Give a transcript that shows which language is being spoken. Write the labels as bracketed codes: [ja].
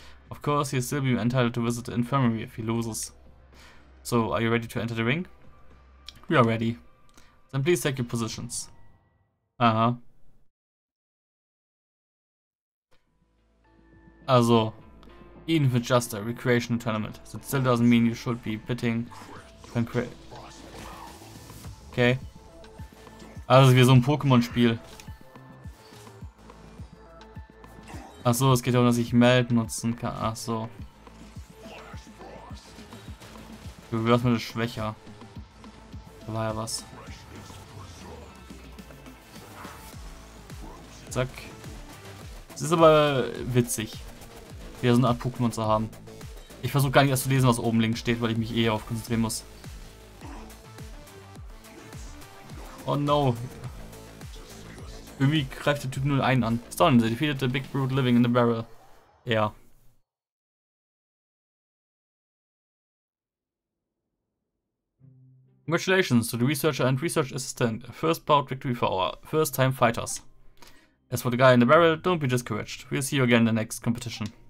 [en] Of course, he'll still be entitled to visit the infirmary if he loses. So, are you ready to enter the ring? We are ready. Then please take your positions. Also, even if it's just a recreational tournament, that still doesn't mean you should be bidding. Okay. [de] Also wie so ein Pokémon-Spiel. Achso, es geht darum, dass ich Meld nutzen kann. Achso. Du wirst mir das schwächer. Da war ja was. Zack. Es ist aber witzig, wieder so eine Art Pokémon zu haben. Ich versuche gar nicht erst zu lesen, was oben links steht, weil ich mich eher auf konzentrieren muss. [en] Oh no. [de] Irgendwie greift der Typ 01 an. [en] Stunned, they defeated the big brute living in the barrel. Ja. Congratulations to the researcher and research assistant. A first bout victory for our first time fighters. As for the guy in the barrel, don't be discouraged. We'll see you again in the next competition.